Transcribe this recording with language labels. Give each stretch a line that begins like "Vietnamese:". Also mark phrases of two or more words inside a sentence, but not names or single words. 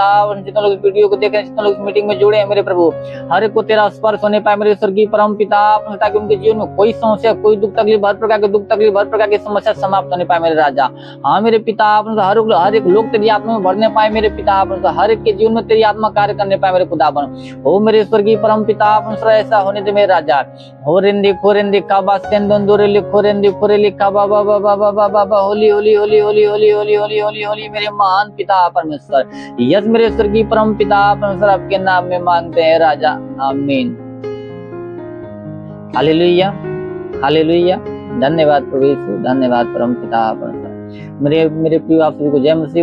Hindi: जितने लोग वीडियो को देख रहे हैं, जितने लोग मीटिंग में जुड़े हैं मेरे प्रभु, हर एक को तेरा स्पर्श होने पाए मेरे स्वर्गीय परम पिता, ताकि उनके जीवन में कोई समस्या, कोई दुख तकलीफ, हर प्रकार के दुख तकलीफ, हर प्रकार की समस्या समाप्त होने पाए मेरे राजा। हाँ मेरे पिता, हर एक लोग तेरी आत्मा में बढ़ने पाए मेरे पिता, हर एक के जीवन में तेरी आत्मा कार्य करने पाए मेरे खुदा। हो मेरे स्वर्गीय परम पिता, ऐसा होने दे मेरे राजा। हो रिंदी खोरिंदी काबा सेंदोंदुरे लिखोरिंदी खोरे लिखा बाबा बाबा बाबा बाबा,
English: holy holy holy holy holy holy holy holy holy
Hindi: मेरे महान पिता परमेश्वर। यस मेरे स्वर्गीय परम पिता परमेश्वर, आपके नाम में मांगते हैं राजा, आमीन। हालेलुया, हालेलुया। धन्यवाद प्रभु यीशु, धन्यवाद परम पिता परमेश्वर। मेरे प्रिय, आप सभी को जय मसीह।